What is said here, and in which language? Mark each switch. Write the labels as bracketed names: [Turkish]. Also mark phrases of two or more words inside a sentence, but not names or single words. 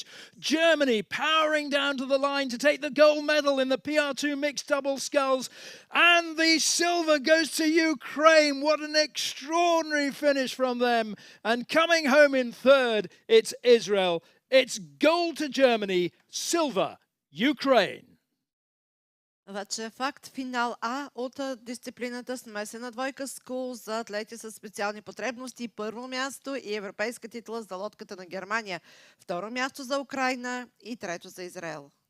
[English] Germany powering down to the line to take the gold medal in the PR2 mixed double sculls, and the silver goes to Ukraine. What an extraordinary finish from them. And coming home in third, it's Israel. It's gold to Germany, silver, Ukraine. [Bulgarian] Вече е факт. Финал А от дисциплината смесена двойка скул за атлети с специални потребности. Първо място и европейска титла за лодката на Германия. Второ място за Украйна и трето за Израел.